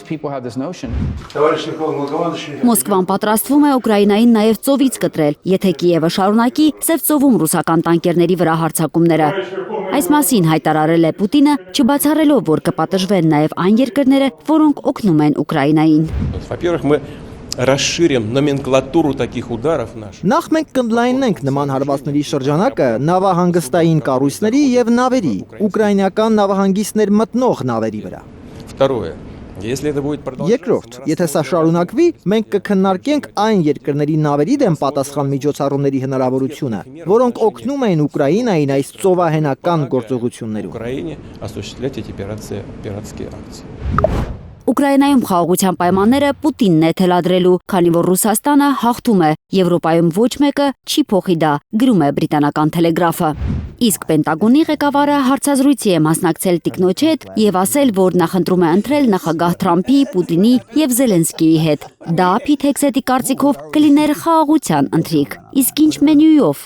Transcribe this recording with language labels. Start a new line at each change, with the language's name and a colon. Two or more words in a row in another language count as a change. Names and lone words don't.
Armenian: Մոսկվան պատրաստվում է Ուկրաինային նաև ծովից կտրել, եթե Կիևը շարունակի Սև ծովում ռուսական տանկերների վրա հարձակումները։ Այս մասին հայտարարել է Պուտինը, չբացառելով, որ կպատժվեն նաև այն երկրները, որոնք օգնում են Ուկրաինային։
Russian: Расширим номенклатуру таких ударов наших.
Armenian: Նախ մենք կընդլայնենք նման հարվածների շրջանակը նավահանգստային կառույցների եւ նավերի, ուկրաինական նավահանգիստներ մտնող նավերի վրա։
Russian: Второе. Если это будет продолжаться.
Armenian: Երկրորդ, եթե սա շարունակվի, մենք կքննարկենք այն երկրների նավերի դեմ պատասխան միջոցառումների հնարավորությունը, որոնք օգնում են Ուկրաինային այս ծովահենական գործողություններում։
Russian: Украине осуществлять эти пиратские акции.
Armenian: Ուկրաինայում խաղաղության պայմանները Պուտինն է թելադրելու, քանի որ Ռուսաստանը հաղթում է, Եվրոպայում ոչ մեկը չի փոխի դա, գրում է բրիտանական Թելեգրաֆը։ Իսկ Պենտագոնի ղեկավարը հարցազրույցի է մասնակցել տիկնոջ հետ եւ ասել, որ նախընտրում է ընտրել նախագահ Թրամփի, Պուտինի եւ Զելենսկիի հետ։ Դա Փիթ Հեքսետի կարծիքով կլիներ խաղաղության ընթրիք։ Իսկ ինչ մենյուով։